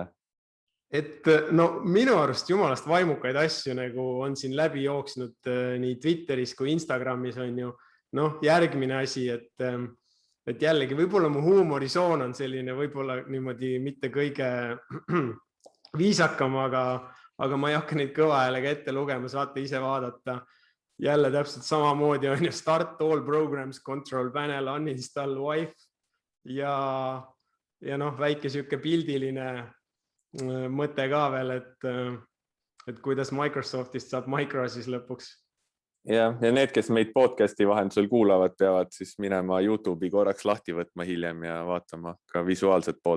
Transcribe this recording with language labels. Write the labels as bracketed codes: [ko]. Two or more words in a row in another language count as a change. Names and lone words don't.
[et] Et minu arust jumalast vaimukaid asju nagu on siin läbi jooksnud nii Twitteris kui Instagramis on ju järgmine asi, et jällegi võib-olla mu huumorisoon on selline võib-olla niimoodi mitte kõige viisakam, aga ma ei hakka neid kõva häälega ette lugema, saate ise vaadata. Jälle täpselt samamoodi on ju [en] start all programs, control panel, uninstall wife [et] ja väike süke pildiline mõte ka veel, et kuidas Microsoftist saab Micro siis lõpuks. Ja need, kes meid podcasti vahendusel kuulavad, peavad siis minema YouTube'i korraks lahti võtma hiljem ja vaatama ka visuaalset poolt.